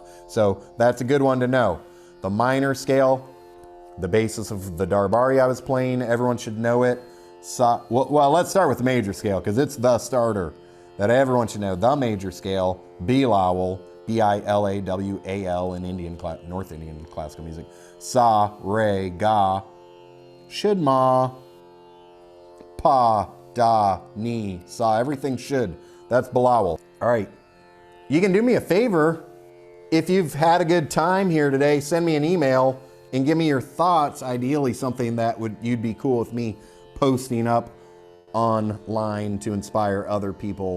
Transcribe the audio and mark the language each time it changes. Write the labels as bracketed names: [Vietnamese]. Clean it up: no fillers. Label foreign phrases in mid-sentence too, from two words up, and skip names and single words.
[English] So that's a good one to know. The minor scale, the basis of the Darbari I was playing, everyone should know it. Well, let's start with the major scale, because it's the starter that everyone should know. The major scale, Bilawal, B-I-L-A-W-A-L in North Indian classical music. [Hindi] Sa, re, ga, shidma, pa, da, ni, sa. [English] Everything should. That's Bilawal. All right. You can do me a favor. If you've had a good time here today, send me an email and give me your thoughts. Ideally, something that you'd be cool with me posting up online to inspire other people.